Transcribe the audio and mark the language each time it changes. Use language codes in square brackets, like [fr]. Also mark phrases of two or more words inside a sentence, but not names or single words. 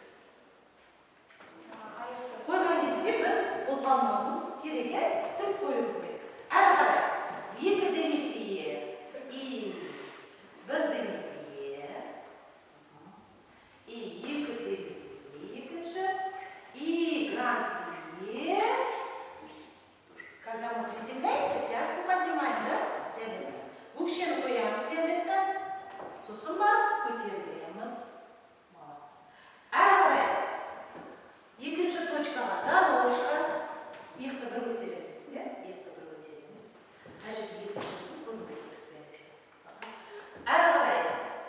[kk] Қойған кезде біз қозғалмауымыз керек, тік қоюымыз керек. Әрі қарай 2 Дмитрийге, бір Дмитрийге, 2 Дмитрийге, екінші, Гран-Прие. [ru] Когда мы приземляемся, пятку поднимаем, да? [kk] Өкшені қоямыз дерлікті. Сосын бар, көтерілеміз. Молодцы. Әрі қарай. Екінші точкаға дорожка. Иықты бір көтереміз. Әрі қарай.